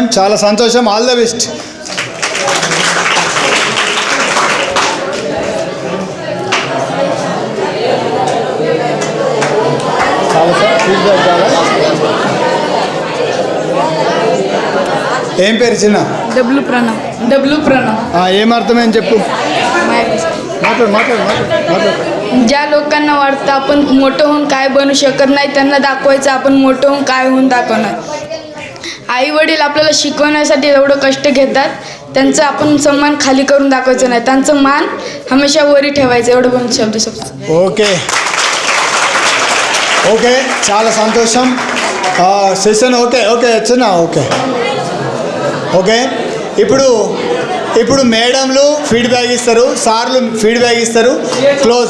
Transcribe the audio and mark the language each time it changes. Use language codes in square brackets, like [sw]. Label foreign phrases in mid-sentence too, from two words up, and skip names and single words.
[te] చాలా సంతోషం. [en] all the best. [te] ఏం పేరు చిన్న? డబ్ల్యూ ప్రణవ్. ఏమర్థమని చెప్పు. [mr] मात्र ज्या लोकांना वाटतं आपण मोठं होऊन काय बनू शकत नाही त्यांना दाखवायचं आपण मोठं होऊन काय होऊन दाखवणार. आई वडील आपल्याला शिकवण्यासाठी एवढं कष्ट घेतात, त्यांचं आपण सन्मान खाली करून दाखवायचं नाही, त्यांचं मान हमेशा वरी ठेवायचं. एवढं पण शब्द [en] okay okay [te] చాలా సంతోషం. [en] session okay okay చిన్న okay okay. [te] ఇప్పుడు మేడంలు ఫీడ్బ్యాక్ ఇస్తారు, సార్లు ఫీడ్బ్యాక్ ఇస్తారు. క్లోజ్.